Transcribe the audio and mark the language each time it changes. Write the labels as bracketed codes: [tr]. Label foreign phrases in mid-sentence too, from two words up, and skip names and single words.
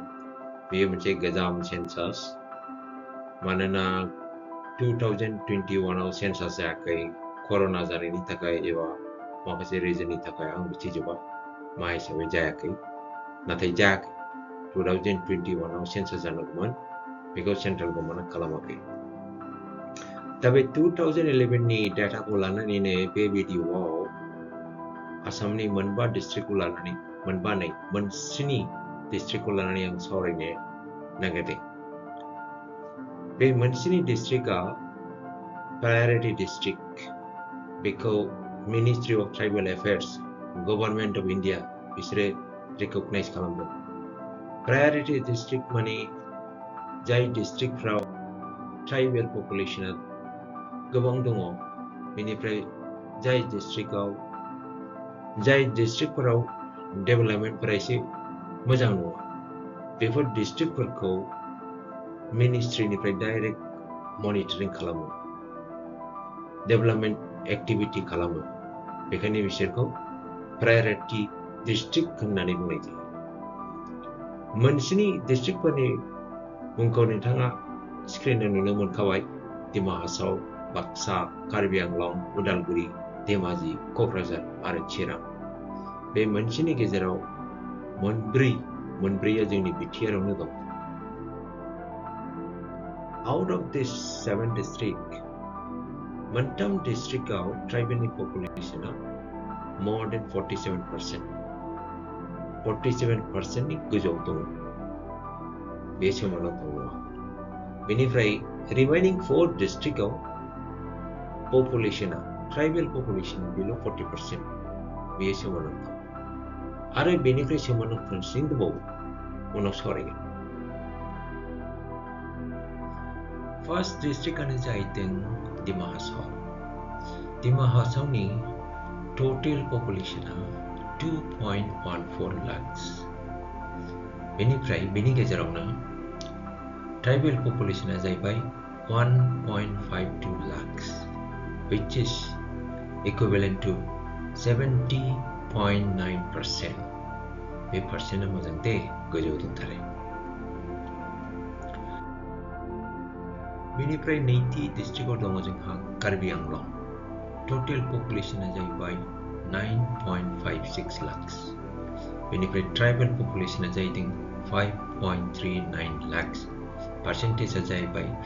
[brx] Biye mounse gajam census. Manana 2021 aw census yakai corona jani ni takai ewa makase reason ni takai ang bichijoba mai sabe jayakai. Nathai jak 2021 aw census janagman [en] because central government [brx] kalamakai. Tabe 2011 ni data ko lanani ne be video Assam ni Manba district ulanani Manba nai Mansini district ulanani yang sorry ne nagate. Be Mansini district a [en] priority district [brx] because Ministry of Tribal Affairs, Government of India isre recognize kalambo. [en] Priority district [brx] mani jai district [en] from tribal population [brx] gobang dongo minifrai jai district au jai district फोराव development फोरा एसे मोजां नङा बेफोर district फोरखौ ministry निफ्राय direct monitoring खालामो [en] development activity [brx] खालामो बेखायनो बिसोरखौ [en] priority district [brx] होननानै बुंनाय जायो मोनसेनि district फोरनि मुंखौ नोंथाङा स्क्रिनाव नुनो मोनखाबाय Dima Hasao, Baksa, Karbi Anglong, Udalguri, Dhemaji, Kokrajhar आरो Chirang बे मोनसेनि गेजेराव मोनब्रैया जोंनि बिटिआरआवनो दं [en] out of this 7 district [brx] मोनथाम डिस्ट्रिक्टआव ट्राइबेलनि पपुलेशना [en] more than [brx] 47% 47% नि गोजौआव दं बे सोमोनांथाव नङा बेनिफ्राय रिमेनिं 4 डिस्ट्रिक्टआव पपुलेशना [en] tribal population [brx] below 40% बे सोमोनांथाव आरो बेनिफ्राय सोमोनांथावसिन दंबावो उनाव सावरायगोन फर्स्ट डिस्ट्रिक्टआनो जाहैदों Dima Hasao Dima Hasaoनि टोटल पपुलेशना 2.14 lakhs बेनिफ्राय बेनि गेजेरावनो ट्राइबेल पपुलेशना जाहैबाय 1.52 lakhs [en] which is equivalent to 70.9% [brx] बे परसेन्टआ मोजां दे गोजौ दंथारो बेनिफ्राय नैथि डिस्ट्रिक्टआव दङ जोंहा कार्बि आंलं टोटल पपुलेशना जाहैबाय 9.56 lakhs बेनिफ्राय ट्राइबेल पपुलेशना जाहैदों 5.39 lakhs परसेन्टेजआ जाहैबाय